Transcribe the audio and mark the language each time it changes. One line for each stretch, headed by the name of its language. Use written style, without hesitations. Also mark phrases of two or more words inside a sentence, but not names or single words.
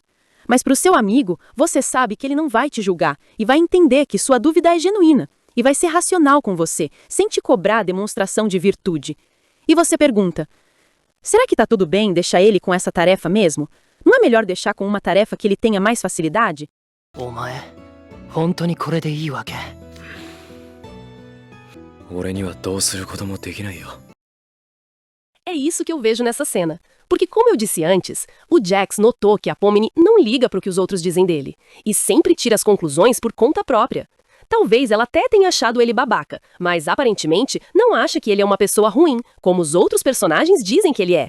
Portuguese: Mas para o seu amigo, você sabe que ele não vai te julgar e vai entender que sua dúvida é genuína e vai ser racional com você, sem te cobrar a demonstração de virtude. E você pergunta, será que tá tudo bem deixar ele com essa tarefa mesmo? Não é melhor deixar com uma tarefa que ele tenha mais facilidade?
Japanese: お前、本当にこれでいいわけ？俺にはどうすることもできないよ。
Portuguese: É isso que eu vejo nessa cena. Porque, como eu disse antes, o Jax notou que a Pomni não liga para o que os outros dizem dele, e sempre tira as conclusões por conta própria. Talvez ela até tenha achado ele babaca, mas aparentemente não acha que ele é uma pessoa ruim, como os outros personagens dizem que ele é.